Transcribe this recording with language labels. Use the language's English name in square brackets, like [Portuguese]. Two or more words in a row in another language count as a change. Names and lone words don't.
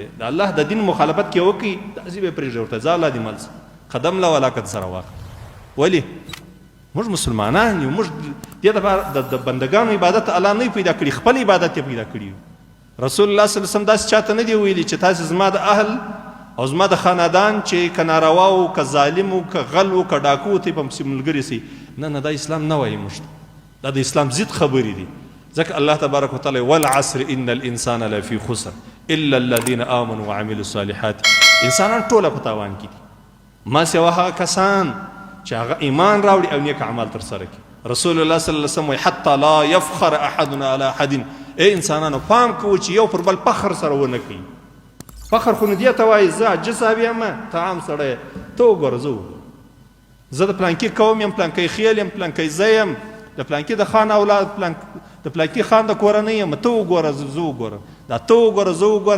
[Pashto] د الله د دین مخالفت کې وکړي داسې به پرېږدي ورته ځه الله دې مل قدم له ولاکت سره واخله. ولې موږ مسلمانان یو، موږ دې دپاره د بندګانو عبادت الله نه پیدا کړي، خپل عبادت یې پیدا کړي. [Arabic] رسول الله صلی الله علیه وسلم [Pashto] داسې چاته نه دی ویلي چې تاسې زما د اهل او زما د خاندان چې که ناروا و که ظالم و که غل و که ډاکو ته په پسې ملګري سي. نه نه، دا اسلام نه وایي موږ ته، دا د اسلام ضد خبرې دي. [Arabic] ځکه الله تبارک وتعالی والعصر ان الانسان لفی خسر الا الذين امنوا وعملوا الصالحات. [Pashto] انسانان ټوله په تاوان کې دي ما سوا هغه کسان چې هغه ایمان راوړي او نیک اعمال ترسره کړي. [Arabic] رسول الله صلی الله علیه وسلم حتی لا یفخر احدنا علی احد. [Pashto] ای انسانانو پام کوئ چې یو پر بل فخر سره ونه کوي. فخر خو نو دې ته وایي زه عجز صاحب یم، ته عام سړی، ته وګوره زه د پلانکي قوم یم، پلانکی خیل یم، پلانکی زه یم، د پلانکي د خان اولاد، د پلانکي خان د کورنۍ یم، ته وګوره زه وګوره، دا ته وګوره زه وګوره.